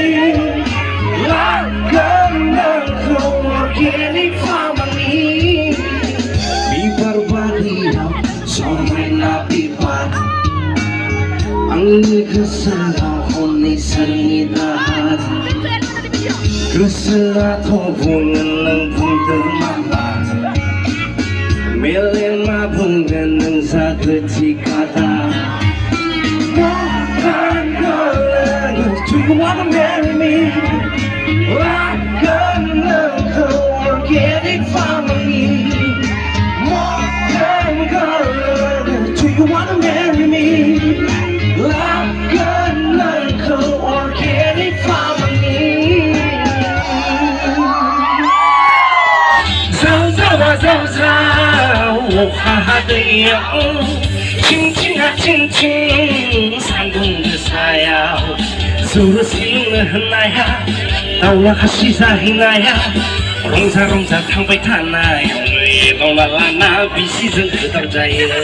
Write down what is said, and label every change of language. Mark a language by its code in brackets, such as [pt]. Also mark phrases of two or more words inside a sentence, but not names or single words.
[en] Like a organic family. [brx] Bibar bariau, समायना बिबार आंनि गोसोआव हनै सोरनि दाहार गोसोआथ' बुङो नों बुंदों माम्बार मेलेमा बुंगोन नों जाखो थिकादा [en] Do you wanna marry me? Like an organic family. Modern girl, do you wanna marry me? Like an organic family. [brx] zawzawa अखा हादैयाव चिंचिंआ चिंचिं सान्दुं गोसायाव जौरोसि लोंनो होननाया दाउला खासि जाहैनाया रंजा रंजा थांबाय थानायाव एदावना लाना बिसिजों गोदाव जायो